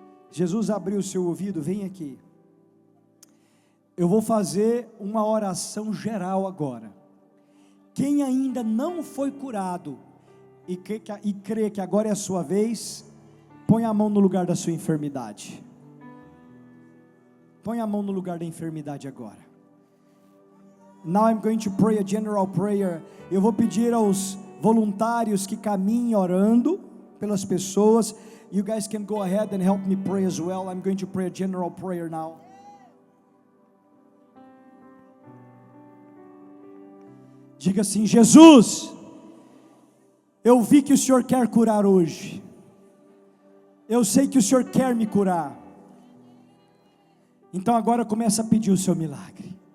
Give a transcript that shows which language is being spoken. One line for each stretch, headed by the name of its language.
Portuguese: Jesus abriu o seu ouvido, vem aqui. Eu vou fazer uma oração geral agora. Quem ainda não foi curado e crê que agora é a sua vez, põe a mão no lugar da sua enfermidade. Põe a mão no lugar da enfermidade agora.
English: Now I'm going to pray a general prayer.
Portuguese: Eu vou pedir aos voluntários que caminhem orando pelas pessoas.
English: You guys can go ahead and help me pray as well. I'm going to pray a general prayer now.
Portuguese: Diga assim: Jesus, eu vi que o Senhor quer curar hoje. Eu sei que o Senhor quer me curar. Então agora começa a pedir o seu milagre.